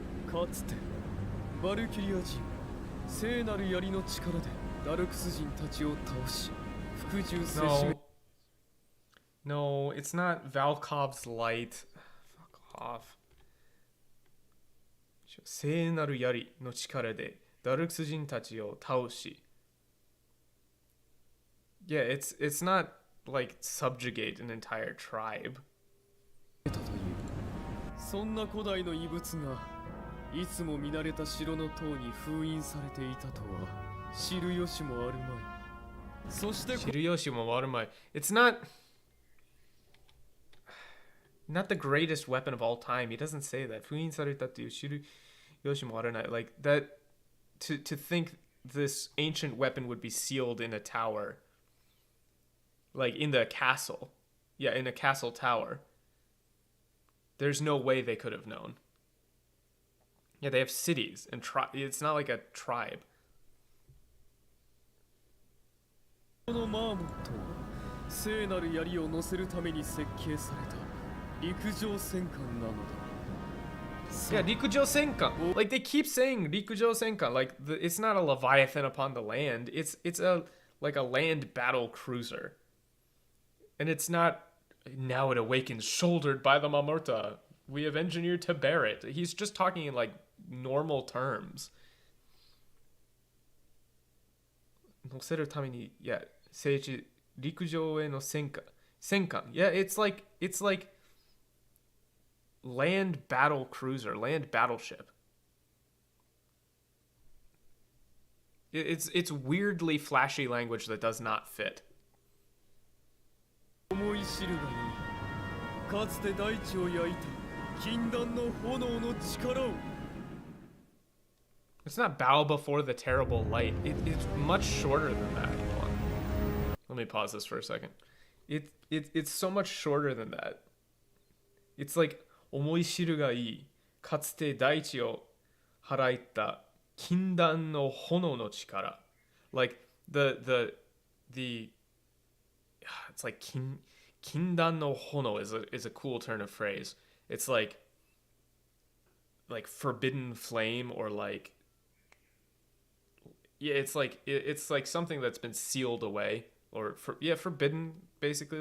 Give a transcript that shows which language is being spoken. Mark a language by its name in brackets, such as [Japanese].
[Japanese] かつてバルキリア人聖なる槍の力でダルクス人たちを倒し服従せしめ [English] No, it's not Valkov's light. Fuck off. [Japanese] 聖なる槍の力でダルクス人たちを倒し [English] Yeah, it's not like subjugate an entire tribe. [Japanese] そんな古代の遺物がいつも見慣れた城の塔に封印されていたとは知る由もあるまい。そして知る由もあるまい。 [English] It's not the greatest weapon of all time. He doesn't say that. [Japanese] 封印されたっていう知る由もあるない。 [English] Like that to think this ancient weapon would be sealed in a tower. Like in the castle. Yeah, in a castle tower. There's no way they could have known. Yeah, they have cities and it's not like a tribe. [Japanese] このマーモットは聖なる槍を乗せるために設計された陸上戦艦なのだ。 [English] Yeah, 陸上戦艦. Like they keep saying 陸上戦艦. Like it's not a leviathan upon the land. It's like a land battle cruiser. And it's not now it awakens shouldered by the Mamorta. We have engineered to bear it. He's just talking in like normal terms. [Japanese] 乗せるために [English] yeah, [Japanese] 政治陸上への戦艦 [English] yeah, it's like land battle cruiser, land battleship. It's weirdly flashy language that does not fit. [Japanese] 思い知るがいい。かつて大地を焼いた禁断の炎の力を。 [English] It's not bow before the terrible light. It's much shorter than that. Hold on. Let me pause this for a second. It's so much shorter than that. It's like [Japanese] 思い知るがいい。かつて大地を払った禁断の炎の力. [English] Like the it's like 禁断の炎 is a cool turn of phrase. It's like forbidden flame or like yeah, it's like something that's been sealed away or forbidden basically.